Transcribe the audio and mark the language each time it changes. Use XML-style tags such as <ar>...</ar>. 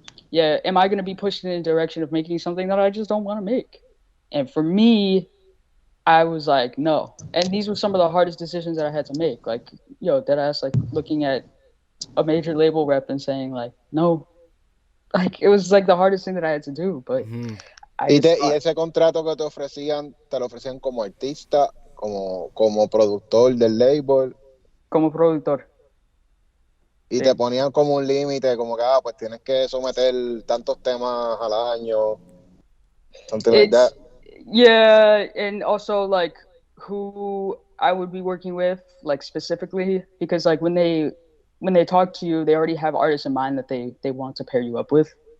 <en>Yeah, am I going to be pushed in the direction of making something that I just don't want to make? And for me, I was like, no. And these were some of the hardest decisions that I had to make. Like, deadass, like looking at a major label rep and saying like, no. Like, it was like the hardest thing that I had to do. But</en> <es>¿Y ese contrato que te lo ofrecían como artista, como productor del label? Como productor. Y sí. Te ponían como un límite, como que, pues tienes que someter tantos temas al año.</es> <en>Something like that. Yeah, and also like who I would be working with, like specifically, because like when they talk to you, they already have artists in mind that they want to pair you up with.</en>